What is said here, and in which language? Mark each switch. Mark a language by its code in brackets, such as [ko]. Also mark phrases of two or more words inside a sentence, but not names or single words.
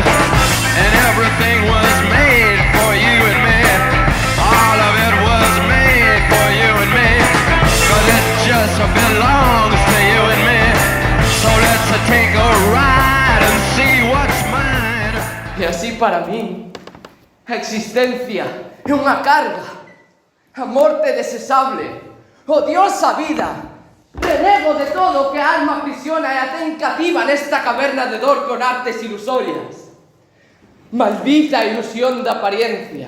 [en] And everything was made for you and me. All of it was made for you and me. 'Cause it just belongs to you and me. So let's take a ride and see what's mine. [gl] E así para mí, a existencia é unha carga. A morte desesable. Odiosa vida, renego de todo que a alma aprisiona e a ten cativa nesta caverna de dor con artes ilusorias. Maldita ilusión da apariencia.